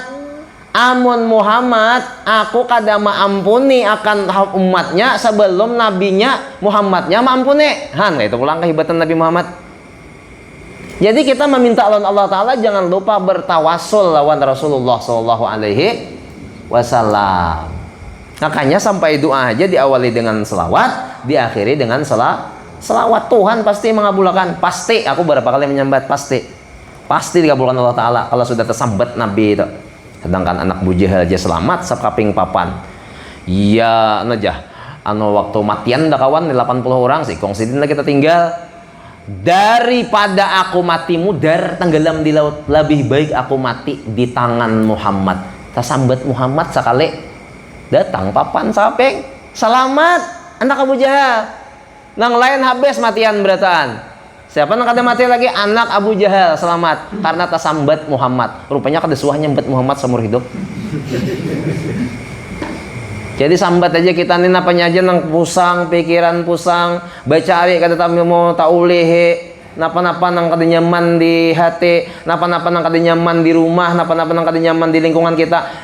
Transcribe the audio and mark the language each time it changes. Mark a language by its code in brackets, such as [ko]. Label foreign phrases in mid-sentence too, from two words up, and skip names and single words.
[bjn] Amun Muhammad, aku kada maampuni akan umatnya sebelum nabinya Muhammadnya maampuni. Itu pulang kehebatan Nabi Muhammad. Jadi kita meminta lawan Allah Ta'ala, jangan lupa bertawassul lawan Rasulullah [ar] صلى الله عليه وسلم. [bjn] Makanya sampai doa aja diawali dengan selawat, diakhiri dengan selawat. [id] Tuhan pasti mengabulkan. Pasti. [bjn] Aku berapa kali menyambat? Pasti dikabulkan Allah Ta'ala kalau sudah tersambat Nabi itu. Sedangkan anak Abu Jahal aja selamat sekaping papan. Iya, waktu matian dah kawan 80 orang sih. Kongsidin lah kita tinggal. Daripada aku mati mudar tenggelam di laut, lebih baik aku mati di tangan Muhammad. Tersambat Muhammad sekali, datang papan sapeng selamat anak Abu Jahal. Nang lain habis matian berataan. Siapa nang kada mati lagi? Anak Abu Jahal selamat karena tersambat Muhammad. Rupanya kada suah nyambat Muhammad seumur hidup. Jadi sambat aja kita nih napanya aja nang pusang, pikiran pusang, baca ari kada tahu mau taulih, napa-napa nang kada nyaman di hati, napa-napa nang kada nyaman di rumah, napa-napa nang kada nyaman di lingkungan kita.